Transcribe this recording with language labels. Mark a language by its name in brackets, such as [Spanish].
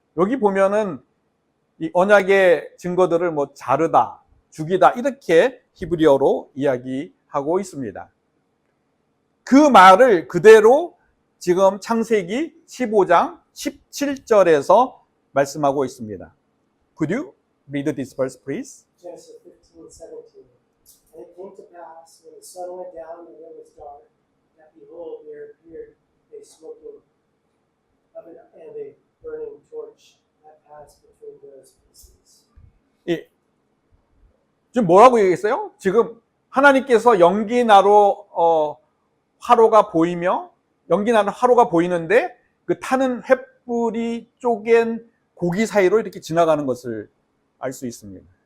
[Korean] 여기 보면은 이 언약의 증거들을 뭐 자르다, 죽이다 이렇게 히브리어로 이야기하고 있습니다. 그 말을 그대로 지금 창세기 15장 17절에서 말씀하고 있습니다. [English] Could you read this verse, please? Genesis 15:17. And it came to pass when the sun went down and it was dark, that behold, there appeared a smoking oven and a burning torch that passed between those pieces. [Korean] 예. 지금 뭐라고 얘기했어요? 지금 하나님께서 연기 나로 화로가 보이며 연기 나는 화로가 보이는데 그 타는 횃불이 쪼갠 고기 사이로 이렇게 지나가는 것을 알 수 있습니다.